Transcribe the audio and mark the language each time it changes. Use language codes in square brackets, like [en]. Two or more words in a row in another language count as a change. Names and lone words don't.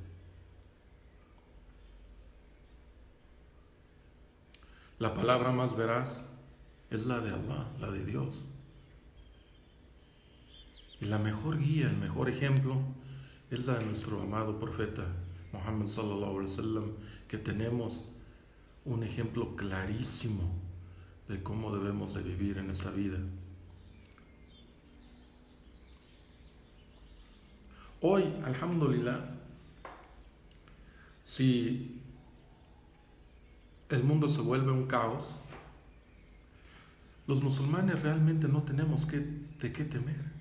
[es] La palabra más veraz es la de Allah, la de Dios. Y la mejor guía, el mejor ejemplo es la de nuestro amado profeta Muhammad [ar] صلى الله عليه وسلم, [es] que tenemos un ejemplo clarísimo de cómo debemos de vivir en esta vida. Hoy, alhamdulillah, si el mundo se vuelve un caos, los musulmanes realmente no tenemos de qué temer.